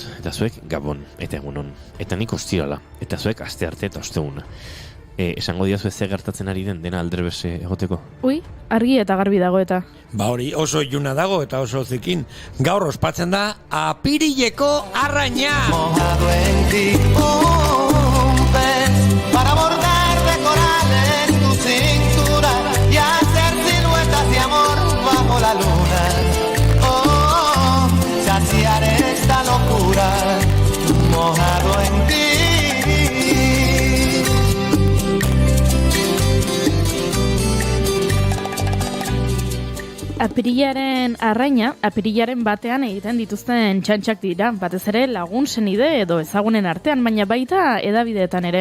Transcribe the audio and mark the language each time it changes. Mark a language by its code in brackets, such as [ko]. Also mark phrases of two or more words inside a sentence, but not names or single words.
[eu] Eta zuek Gabon, eta egunon. Eta nik ostirala, eta zuek aste arte eta osteguna. Esango diazu ze gertatzen ari den dena aldrebese egoteko? Ui, argi eta garbi dago eta. Ba hori, oso iluna dago eta oso zikin. Gaur ospatzen da apirileko arraina. [es] Mojado en ti, un pez para bordar de corales tu cintura y hacer siluetas de amor bajo la luna. Oh, saciar esta locura, mojado en ti. [eu] Apirilaren arraina, apirilaren batean egiten dituzten txantxak dira, batez ere lagun senide edo ezagunen artean, baina baita hedabideetan ere.